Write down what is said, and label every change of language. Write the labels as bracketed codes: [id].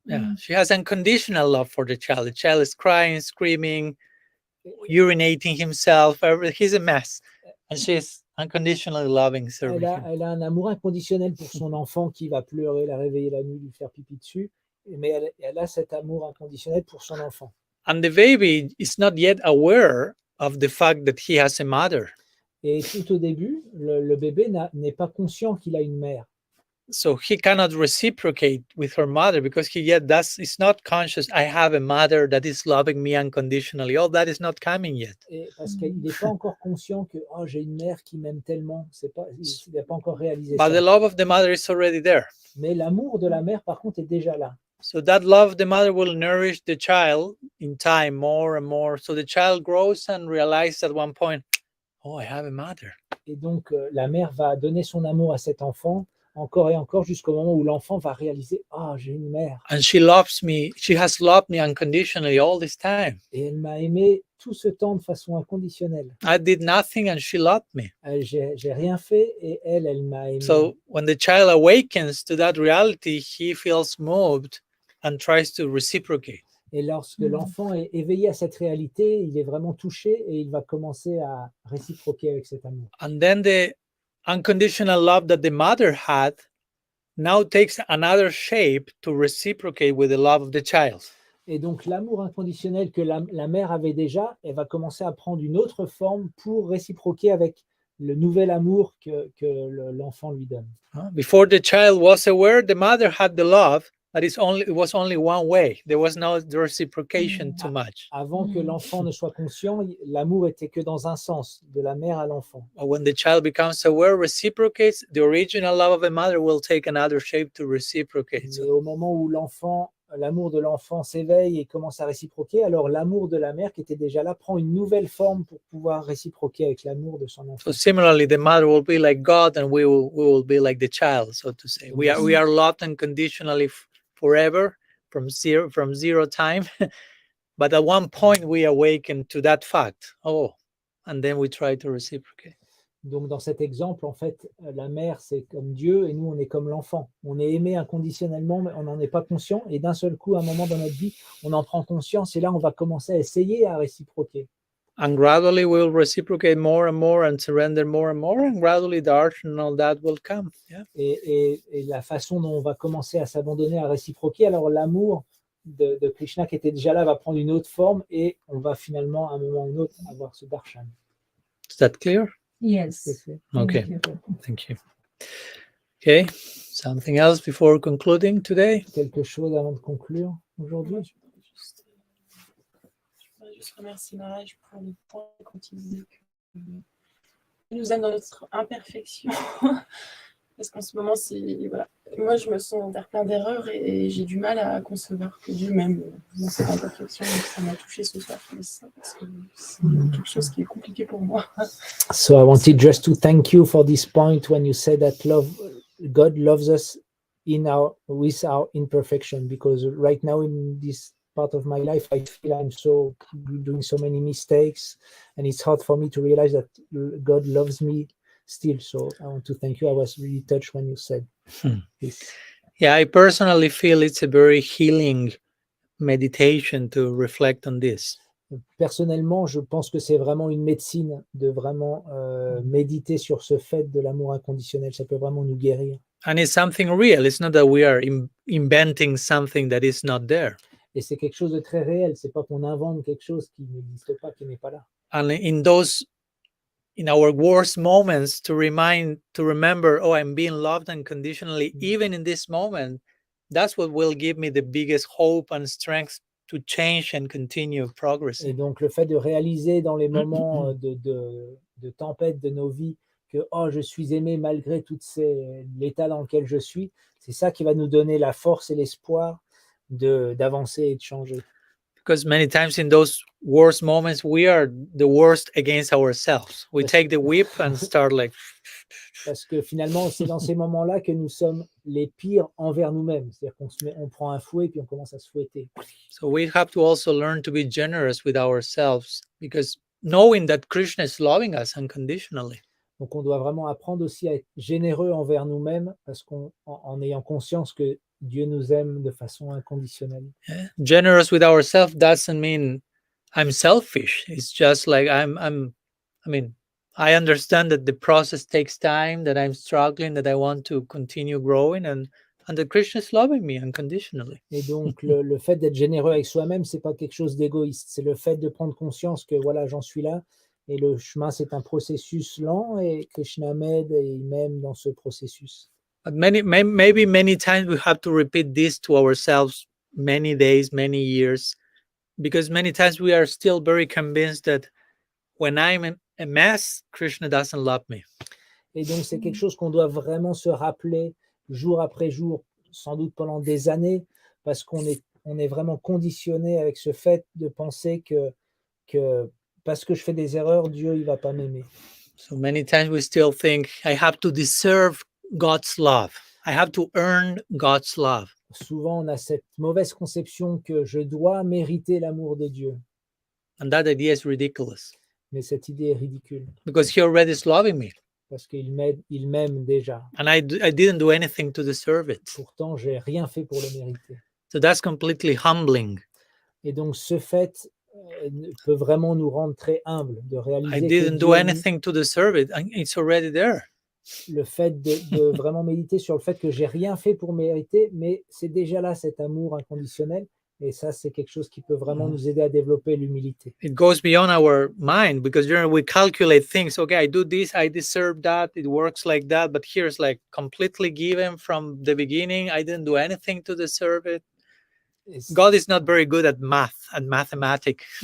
[en] Yeah, she has unconditional love for the child. The child is crying, screaming, urinating himself. He's a mess. And she's unconditionally loving, serving him. [fr] Elle a un amour inconditionnel pour son enfant qui va pleurer, la réveiller la nuit, lui faire pipi dessus. Mais elle a cet amour inconditionnel pour son enfant. [en] And the baby is not yet aware of the fact that he has a mother. [fr] Et tout au début, le bébé n'est pas conscient qu'il a une mère. [en] So he cannot reciprocate with her mother because he yet is not conscious. I have a mother that is loving me unconditionally. All that is not coming yet. [fr] Et parce qu'il n'est pas encore conscient que j'ai une mère qui m'aime tellement. Il n'a pas encore réalisé [en] But [fr] ça. [en] the love of the mother is already there. [fr] Mais l'amour de la mère, par contre, est déjà là. [en] So that love of the mother will nourish the child in time more and more. So the child grows and realizes at one point, oh, I have a mother. [fr] Et donc, la mère va donner son amour à cet enfant encore et encore jusqu'au moment où l'enfant va réaliser, j'ai une mère. [en] And she loves me. She has loved me unconditionally all this time. [fr] Et elle m'a aimé tout ce temps de façon inconditionnelle. [en] I did nothing and she loved me. [fr] J'ai rien fait et elle m'a aimé. [en] So when the child awakens to that reality, he feels moved and tries to reciprocate. [fr] Et lorsque l'enfant est éveillé à cette réalité, il est vraiment touché et il va commencer à réciproquer avec cet amour. [en] And then the unconditional love that the mother had now takes another shape to reciprocate with the love of the child. [fr] Et donc l'amour inconditionnel que la mère avait déjà, elle va commencer à prendre une autre forme pour réciproquer avec le nouvel amour que l'enfant lui donne. [en] Before the child was aware, the mother had the love, but it was only one way. There was no reciprocation too much. [fr] Avant que l'enfant ne soit conscient, l'amour était que dans un sens, de la mère à l'enfant. [en] When the child becomes aware, reciprocates, the original love of a mother will take another shape to reciprocate. [fr] Mais au moment où l'amour de l'enfant s'éveille et commence à réciproquer, alors l'amour de la mère qui était déjà là prend une nouvelle forme pour pouvoir réciproquer avec l'amour de son enfant. [en] So similarly, the mother will be like God, and we will be like the child, so to say. We are loved unconditionally forever from zero time. But at one point, we awaken to that fact. And then we try to reciprocate. [fr] Donc, dans cet exemple, en fait, la mère, c'est comme Dieu et nous, on est comme l'enfant. On est aimé inconditionnellement, mais on n'en est pas conscient. Et d'un seul coup, à un moment dans notre vie, on en prend conscience et là, on va commencer à essayer à réciproquer. [en] And gradually, we will reciprocate more and surrender more, and gradually the arsenal that will come. Yeah. [fr] Et la façon dont on va commencer à s'abandonner, à réciproquer, alors l'amour de Krishna qui était déjà là va prendre une autre forme et on va finalement, à un moment ou un autre, avoir ce darshan. [en] Is that clear? Yes. Okay. Thank you. Okay. Something else before concluding today? [fr] Quelque chose avant de conclure aujourd'hui? Je voudrais juste remercier Maharaj pour le point quand il disait qu'il nous aime dans notre imperfection. Parce qu'en ce moment, voilà. Moi, je me sens vers plein d'erreurs et j'ai du mal à concevoir que Dieu m'aime dans cette imperfection. Donc, ça m'a touché ce soir. Parce que c'est quelque chose qui est compliqué pour moi. [en] So I wanted just to thank you for this point when you said that God loves us with our imperfection, because right now in this part of my life, I feel I'm doing so many mistakes, and it's hard for me to realize that God loves me still. So I want to thank you. I was really touched when you said this. Yeah, I personally feel it's a very healing meditation to reflect on this. [fr] Personnellement, je pense que c'est vraiment une médecine de vraiment méditer sur ce fait de l'amour inconditionnel. Ça peut vraiment nous guérir. [en] And it's something real. It's not that we are inventing something that is not there. [fr] Et c'est quelque chose de très réel. C'est pas qu'on invente quelque chose qui n'existe pas, qui n'est pas là. [en] And in our worst moments, to remember, I'm being loved unconditionally, even in this moment, that's what will give me the biggest hope and strength to change and continue progressing. [fr] Et donc, le fait de réaliser dans les moments de tempête de nos vies que je suis aimé malgré l'état dans lequel je suis, c'est ça qui va nous donner la force et l'espoir d'avancer et de changer. [en] Because many times in those worst moments, we are the worst against ourselves. We take the whip and start like... [fr] Parce que finalement, c'est dans ces moments-là que nous sommes les pires envers nous-mêmes. C'est-à-dire qu'on prend un fouet puis on commence à se fouetter. [en] So we have to also learn to be generous with ourselves, because knowing that Krishna is loving us unconditionally. [fr] Donc on doit vraiment apprendre aussi à être généreux envers nous-mêmes, parce qu'en ayant conscience que Dieu nous aime de façon inconditionnelle. [en] Yeah. Generous with ourselves doesn't mean I'm selfish. It's just like I mean, I understand that the process takes time, that I'm struggling, that I want to continue growing, and that Krishna is loving me unconditionally. [fr] Et donc, le fait d'être généreux avec soi-même, c'est pas quelque chose d'égoïste. C'est le fait de prendre conscience que voilà, j'en suis là. Et le chemin, c'est un processus lent et Krishna m'aide et il m'aime dans ce processus. [en] But maybe many times we have to repeat this to ourselves many days, many years, because many times we are still very convinced that when I'm a mess, Krishna doesn't love me. [fr] Et donc, c'est quelque chose qu'on doit vraiment se rappeler jour après jour, sans doute pendant des années, parce qu'on est vraiment conditionné avec ce fait de penser que parce que je fais des erreurs, Dieu, il va pas m'aimer. [en] So many times we still think, I have to deserve God's love. I have to earn God's love. [fr] Souvent, on a cette mauvaise conception que je dois mériter l'amour de Dieu. [en] And that idea is ridiculous. [fr] Mais cette idée est ridicule. [en] Because he already is loving me. [fr] Parce qu'il m'aime déjà. [en] And I didn't do anything to deserve it. [fr] Pourtant, j'ai rien fait pour le mériter. [en] So that's completely humbling. [fr] Et donc, ce fait peut vraiment nous rendre très humbles de réaliser [en] I didn't do anything to deserve it. It's already there. [fr] Le fait de vraiment méditer sur le fait que j'ai rien fait pour mériter, mais c'est déjà là cet amour inconditionnel. Et ça, c'est quelque chose qui peut vraiment nous aider à développer l'humilité. [en] It goes beyond our mind because we calculate things. Okay, I do this, I deserve that. It works like that. But here's like completely given from the beginning. I didn't do anything to deserve it. God is not very good at math and mathematics.